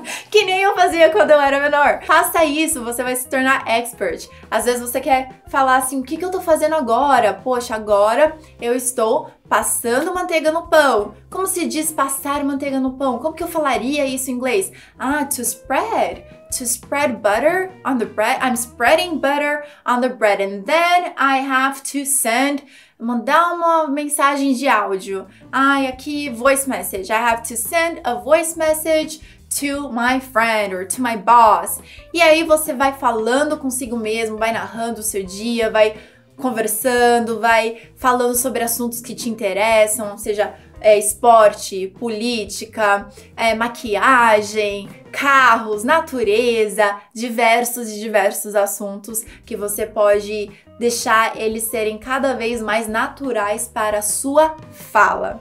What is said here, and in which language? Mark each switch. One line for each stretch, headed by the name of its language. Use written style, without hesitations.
Portuguese: Que nem eu fazia quando eu era menor. Faça isso, você vai se tornar expert. Às vezes você quer falar assim, o que eu tô fazendo agora? Poxa, agora eu estou passando manteiga no pão. Como se diz passar manteiga no pão? Como que eu falaria isso em inglês?
English: To spread. To spread butter on the bread. I'm spreading butter on the bread. And then I have to
Portuguese: mandar uma mensagem de áudio.
English: Aqui, voice message. I have to send a voice message to my friend or to my boss.
Portuguese: E aí você vai falando consigo mesmo, vai narrando o seu dia, vai conversando, vai falando sobre assuntos que te interessam, seja esporte, política, maquiagem, carros, natureza, diversos assuntos que você pode deixar eles serem cada vez mais naturais para a sua fala.